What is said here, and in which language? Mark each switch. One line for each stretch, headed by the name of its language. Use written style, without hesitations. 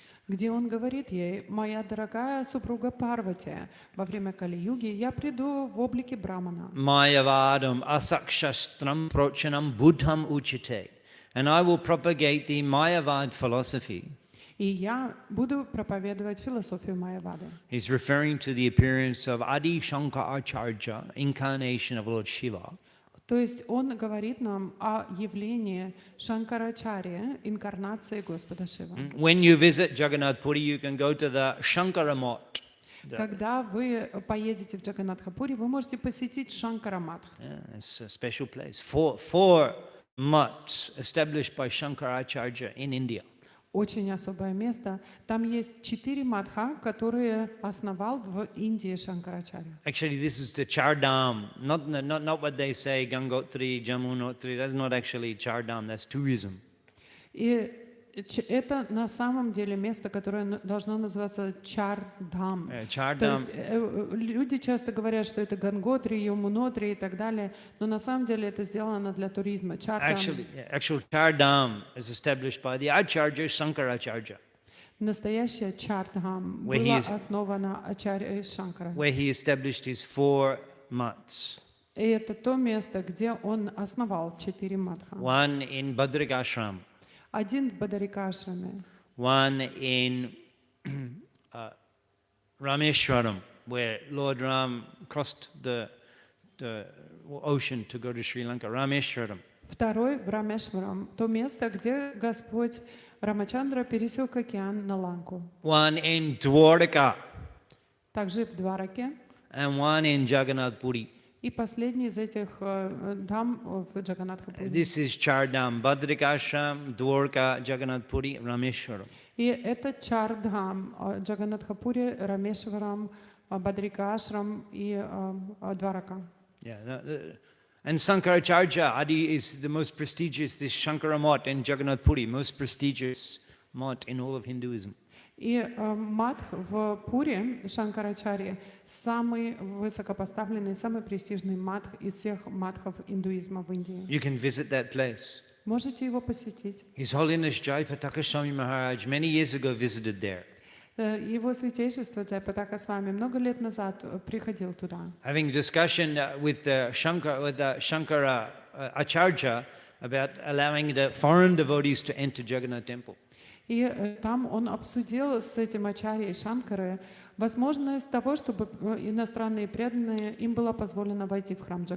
Russian: Где он говорит ей: «Моя дорогая супруга Парвати, во время Кали-юги я приду в облике Брамана».
Sanskrit: Mayavadam asakshastram prochanam buddham uchite.
English: And I will propagate the Mayavad philosophy.
Russian: И я буду проповедовать философию Майявады.
English: He's referring to the appearance of Adi Shankaracharya, incarnation of Lord Shiva.
Russian: То есть он говорит нам о явлении Шанкарачарьи, инкарнации Господа Шива.
English: When you visit Jagannath Puri, you can go to the Shankara Mott.
Russian: Когда вы поедете в Джаганнатхапури, вы можете посетить Шанкараматх.
English: Yeah, it's a special place. Four mutts established by Shankaracharya in India.
Russian: Очень особое место. Там есть 4 матха, которые основал в Индии Шанкарачарья.
English: Actually, this is the Chardham, not what they say, Gangotri, Jamunotri. That's not actually Chardham, that's tourism.
Russian: И это на самом деле место, которое должно называться Чардхам. То
English: Chardham,
Russian: есть люди часто говорят, что это Ганготри, Йомунотри и так далее, но на самом деле это сделано для туризма. Чардхам.
English: actual Chardham is established by the Acharya Shankaracharya,
Russian: Настоящее Чардхам было основано Ачарьей Шанкарой.
English: where he established his 4 mutts.
Russian: И это то место, где он основал 4 матха.
English: One in Bhadragashram,
Russian: Один в Бадарикашраме,
English: one in Rameshwaram, where Lord Ram crossed the ocean to go to Sri Lanka. Rameshwaram.
Russian: второй в Рамешварам, то место, где Господь Рамачандра пересек океан на Ланку.
English: One in Dwarka,
Russian: Также в Двараке.
English: and one in Jagannath Puri.
Russian: И последний из этих дам в Джаганнатхапури.
English: This is Chardham, Bhadragashram, Dwarka, Jagannath Puri, Rameshwaram.
Russian: И это Чардхам, Джаганнатхапури, Рамешварам, Бадрикашрам и Дварака.
English: Yeah, and Shankaracharya Adi is the most prestigious, this Shankara Mott in Jagannath Puri, most prestigious mott in all of Hinduism.
Russian: И матх в Пури, Шанкарачарьи, самый высокопоставленный, самый престижный матх из всех матхов индуизма в Индии.
English: You can visit that place.
Russian: Можете его посетить.
English: His Holiness Jayapataka Swami Maharaj many years ago visited there.
Russian: Его святейшество Джайпатака с вами много лет назад приходил туда.
English: Having a discussion with the Shankara Acharya about allowing the foreign devotees to enter Jagannath temple.
Russian: И там он обсудил с этим ачарьей Шанкары возможность того, чтобы иностранные преданные, им было позволено войти в храм